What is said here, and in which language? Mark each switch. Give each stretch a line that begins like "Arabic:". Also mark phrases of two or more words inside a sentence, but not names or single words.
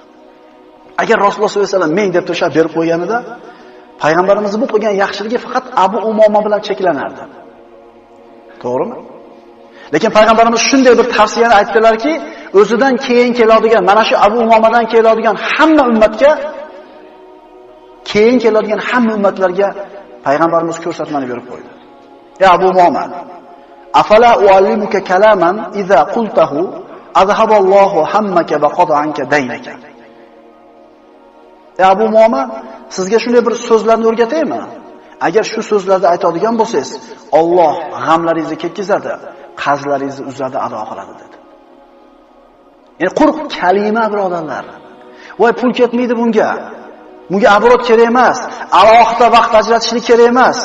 Uzbek: Agar Rasululloh sollallohu alayhi vasallam men deb to'shab berib qo'yganida, payg'ambarimiz bu qilgan yaxshiligi faqat Abu Umoma bilan cheklanardi. To'g'rimi? Lekin payg'ambarimiz shunday bir tavsiyani aytdilarki, o'zidan keyin keladigan, mana shu Abu Umomadan keladigan hamma ummatga, keyin keladigan hamma ummatlarga payg'ambarimiz ko'rsatmani berib qo'ydi.
Arabic: يا أبا أمامة أفلا أعلمك كلاما إذا قلته أذهب الله همك وقضى عنك دينك.
Uzbek: Ya Abu Umoma, sizga shunday bir so'zlarni o'rgataymi? Agar shu so'zlarni aytadigan bo'lsangiz, Alloh g'amlaringizni ketkizadi, qarzlaringizni uzadi, ado qiladi dedi. Ya'ni quruq kalima birodarlar. Voy pul ketmaydi bunga. Bunga abrot kerak emas, alohida vaqt ajratishlik kerak emas.